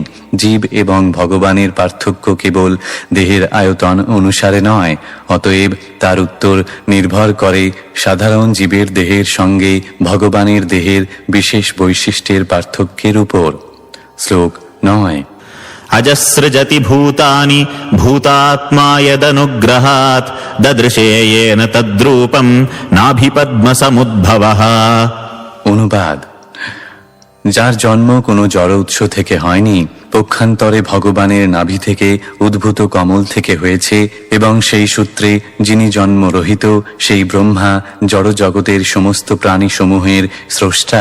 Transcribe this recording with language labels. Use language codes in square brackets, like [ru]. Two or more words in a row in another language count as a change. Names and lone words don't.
[bn] জীব এবং ভগবানের পার্থক্য কেবল দেহের আয়তন অনুসারে নয়। অতএব তার উত্তর নির্ভর করে সাধারণ জীবের দেহের সঙ্গে ভগবানের দেহের বিশেষ বৈশিষ্ট্যের পার্থক্যের উপর। শ্লোক 9। [sa] अजसृजति भूतानि भूतात्मा यदनुग्रहात् ददृशे येन तद्रूपम् नाभिपद्मसमुद्भवः। [bn] অনুবাদ: যার জন্ম কোনো জড় উৎস থেকে হয়নি, পক্ষান্তরে ভগবানের নাভি থেকে উদ্ভূত কমল থেকে হয়েছে, এবং সেই সূত্রে যিনি জন্মরহিত সেই ব্রহ্মা জড় জগতের সমস্ত প্রাণীসমূহের স্রষ্টা।